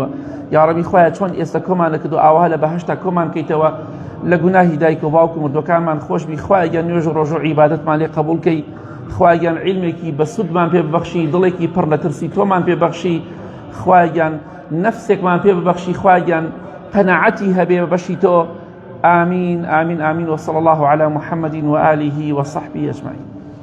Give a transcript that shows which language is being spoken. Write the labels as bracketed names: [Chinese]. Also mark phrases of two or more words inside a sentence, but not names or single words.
[Central Kurdish] یا ڕەبی خوایە چۆن ئێستا کۆمان نەکردو ئاوا لە بەهەشتا کۆمان کەیتەوە، لە گوناهی دایک و باوک و مردوەکانمان خۆشبی. خوای گیان نوێژ و ڕۆژ و عیبادەتمان لێ قبوڵ کەی. خوای گیان عیلمێکی بە سوودمان پێ ببەخشی، دڵێکی پڕ لە ترسی تۆمان پێ بەخشی. خوای گیان نفسێکمان پێ ببەخشی، خوای گیان قەناعەتی هەبێ بەشی تۆ. [Arabic] آمين آمين آمين وصلى الله على محمد وآله وصحبه أجمعين.